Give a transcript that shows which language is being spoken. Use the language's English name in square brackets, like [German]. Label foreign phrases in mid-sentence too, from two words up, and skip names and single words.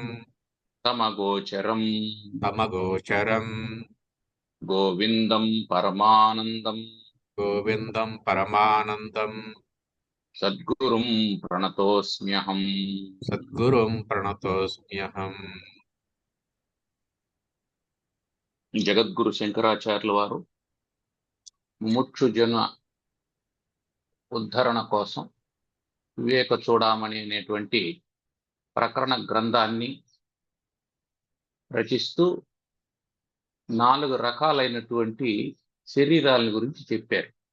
[Sanskrit] तमगोचरम् तमगोचरम् गोविन्दम् परमानन्दम् गोविन्दं परमानन्दम् सद्गुरुम् प्रणतोऽस्म्यहम्। सद्गुरुं प्रणतोऽस्म्यहम्। [Telugu] జగద్గురు శంకరాచార్యుల వారు ముముక్షు జన ఉద్ధరణ కోసం వివేక చూడామణి అనేటువంటి ప్రకరణ గ్రంథాన్ని రచిస్తూ 4 రకాలైనటువంటి శరీరాల గురించి చెప్పారు.